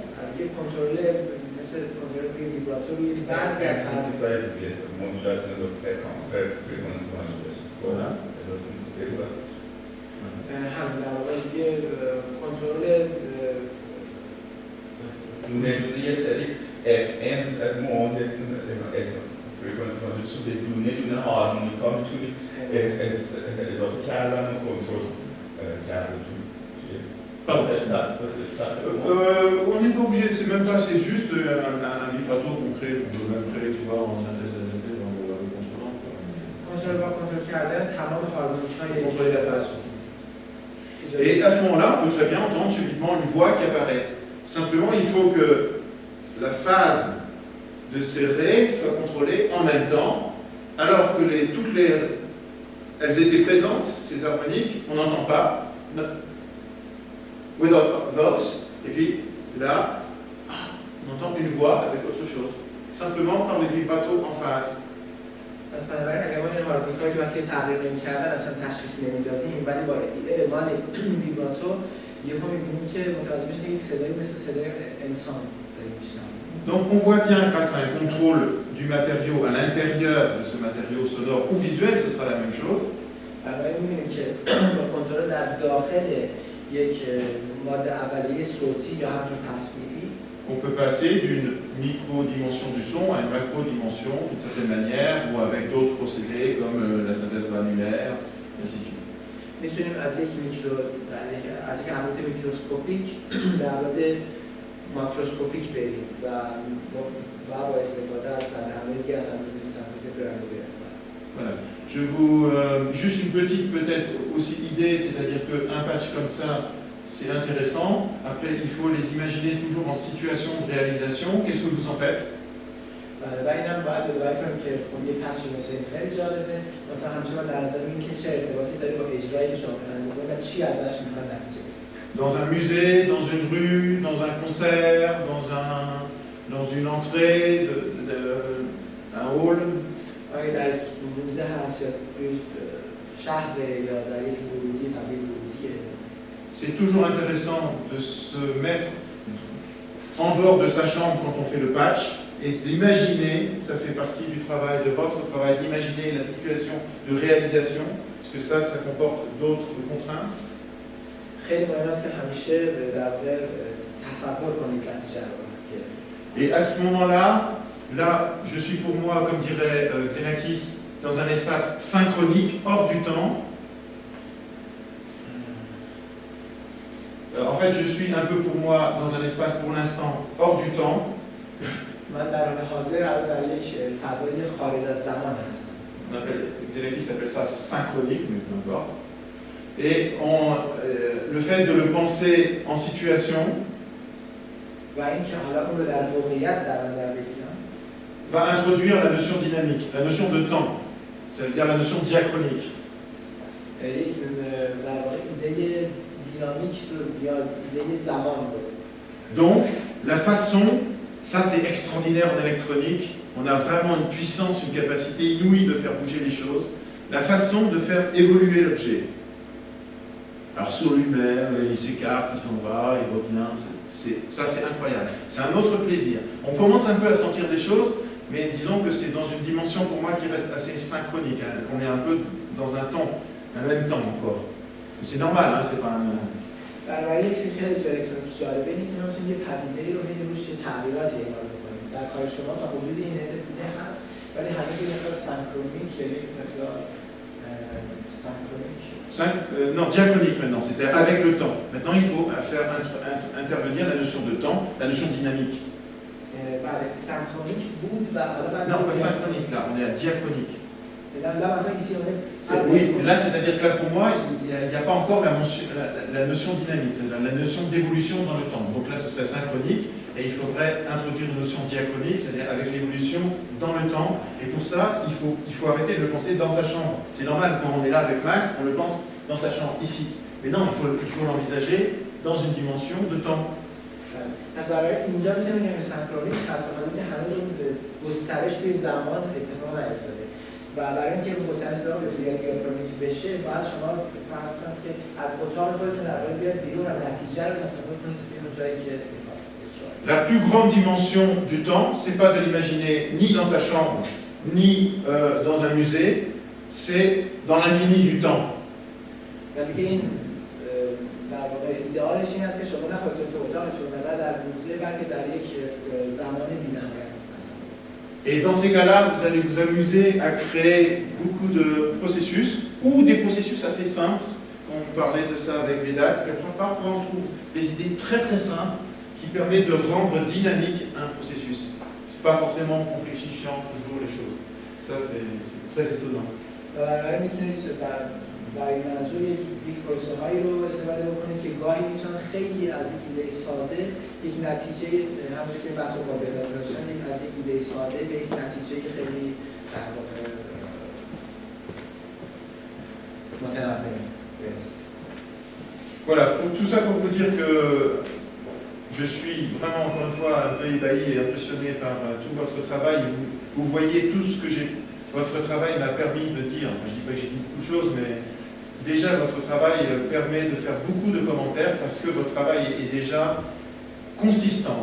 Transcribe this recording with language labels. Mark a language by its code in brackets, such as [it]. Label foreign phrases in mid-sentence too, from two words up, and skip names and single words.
[fa] یک کنترل مثل کنترل ویبراتوری بعضی از [fr] modulation de fréquence Voilà. [fa] هم در واقع یه کنترل دونه یه سری FM مدل فرکانسی مدل به دونه هارمونیکا میتونی اضافه کردن و کنترل کردن. [fr] On n'est pas obligé, c'est même pas, c'est juste un vibrato qu'on crée, qu'on peut même créer, tu vois, en synthèse additive, en contrôlant. [fa] کنترل با کنترل کردن تمام هارمونیک‌های [fr] Contrôler la phase. Et à ce moment-là, on peut très bien entendre subitement une voix qui apparaît. Simplement, il faut que la phase de ces ré soit contrôlée en même temps, alors que elles étaient présentes, ces harmoniques, on n'entend pas. [en] Without those, [fr] et puis là, on entend une voix avec autre chose, simplement par les vibratos en phase. [fa] پس بنابراین اگر ما این هارمونیک‌ها که وقتی تغییر نمی‌کردن اصلا تشخیص نمی‌دادیم ولی با اعمال ویبراتو یهو می‌بینیم که متوجه میشیم که یک صدایی مثل صدای انسان داریم می‌شنویم. [fr] Donc on voit bien grâce à un contrôle du matériau à l'intérieur de ce matériau sonore ou visuel, ce sera la même chose. [fa] بنابراین می‌بینیم که با کنترل در داخل یک ماده اولیه صوتی یا همچون تصویری [fr] On peut passer d'une micro-dimension du son à une macro-dimension d'une certaine manière ou avec d'autres procédés comme la synthèse granulaire, et ainsi de suite. [fa] میتونیم از یک عملیات میکروسکوپیک به عملیات ماکروسکوپیک بریم و با استفاده از عملیاتی از سنتز گرانولر. [fr] Voilà. Je vous juste une petite peut-être aussi idée, c'est-à-dire qu'un patch comme ça, c'est intéressant. Après, il faut les imaginer toujours en situation de réalisation. Qu'est-ce que vous en faites? [fa] و اینم باید به‌درد کنیم که خب یه پچ مثل این خیلی جالبه تا همیشه من در نظر میگیرم که چه ارتباطی داره با اجرایی که شما می‌کنید و چی ازش می‌خواد نتیجه بگیرید. [fr] Dans un musée, dans une rue, dans un concert, dans une entrée, un hall. [fa] آیا در یک موزه هست یا شهر یا در یک ورودی فضای ورودیه. [fr] C'est toujours intéressant de se mettre en dehors de sa chambre quand on fait le patch et d'imaginer, ça fait partie du travail, de votre travail, d'imaginer la situation de réalisation, parce que ça comporte d'autres contraintes. [fa] خیلی مهم است که همیشه در واقع تصور کنید نتیجه رو. [fr] Et à ce moment-là, Là, je suis pour moi, comme dirait Xenakis, dans un espace synchronique, hors du temps. En fait, je suis un peu pour moi dans un espace pour l'instant hors du temps. [fa] من در حال حاضر در یک فضای خارج از زمان هستم. [fr] Xenakis appelle ça synchronique, mais peu importe. Et le fait de le penser en situation [fa] و اینکه حالا اون رو در موقعیت در نظر بگیرم [fr] va introduire la notion dynamique, la notion de temps, c'est-à-dire la notion diachronique. [fa] یک در واقع ایده دینامیک رو یا ایده زمان رو. [fr] Donc, la façon, ça c'est extraordinaire en électronique, on a vraiment une puissance, une capacité inouïe de faire bouger les choses, la façon de faire évoluer l'objet. Alors sur lui-même, il s'écarte, il s'en va, il revient, ça c'est incroyable, c'est un autre plaisir. On commence un peu à sentir des choses, mais disons que c'est dans une dimension pour moi qui reste assez synchronique, hein. On est un peu dans un temps, un même temps encore. C'est normal, hein, c'est pas un... [fa] برای یک چیزی خیلی تو الکترونیک جالبه اینه که ما میتونیم یه پدیده‌ای رو هی روش تغییراتی اعمال بکنیم. در کار شما تا حدودی این ایده هست ولی هنوز یه مقدار سینکرونیک یا یک مقدار سینکرونیک [fr] non, diachronique maintenant, c'est-à-dire avec le temps. Maintenant, il faut faire intervenir la notion de temps, la notion dynamique. [fa] بله سینکرونیک بود و حالا بعد [fr] Non, pas synchronique là, on est à diachronique. [fa] Là maintenant ici on est [fr] Oui, là c'est-à-dire que là pour moi, il n'y a pas encore la notion dynamique, c'est-à-dire la notion d'évolution dans le temps. Donc là ce serait synchronique et il faudrait introduire une notion diachronique, c'est-à-dire avec l'évolution dans le temps. Et pour ça, il faut arrêter de le penser dans sa chambre. C'est normal, quand on est là avec Max, on le pense dans sa chambre, ici. Mais non, il faut l'envisager dans une dimension de temps. [fa] پس برای اینجا میتونیم بگیم سینکرونیک هست به خاطر اینکه هنوز اون گسترش توی زمان اتفاق نیفتاده و برای اینکه اون گسترش اتفاق بیفته یا دیاکرونیک بشه باید شما فرض کنید که از اتاق خودتون در واقع بیاد بیرون و نتیجه رو تصور کنید توی اون جایی که میخواد. [fr] La plus grande dimension du temps, c'est pas de l'imaginer ni dans sa chambre ni dans un musée, c'est dans l'infini du temps. [fa] و دیگه این در واقع ایدئالش این است که شما نه خودتون تو اتاقتون نه در موزه بلکه در یک زمان بی‌نهایت هستید. [fr] Et dans ces cas-là, vous allez vous amuser à créer beaucoup de processus ou des processus assez simples. On parlait de ça avec Vedat. Parfois, on trouve des idées très très simples qui permettent de rendre dynamique un processus. C'est pas forcément complexifiant toujours les choses. Ça, c'est très étonnant. [fa] برای منظور یک پروسه‌هایی رو استفاده بکنید که گاهی میتونن خیلی از یک ایده ساده یک نتیجه همونطور که بحث با بهداشت داشتن از یک ایده ساده به یک نتیجه خیلی در واقع متنوع برسید. [fr] Voilà, tout ça pour vous dire que je suis vraiment encore une fois un peu ébahi et impressionné par tout votre travail. Vous voyez tout ce que votre travail m'a permis de dire. Enfin, je ne dis pas que j'ai dit beaucoup de choses, mais déjà votre travail permet de faire beaucoup de commentaires parce que votre travail est déjà consistant.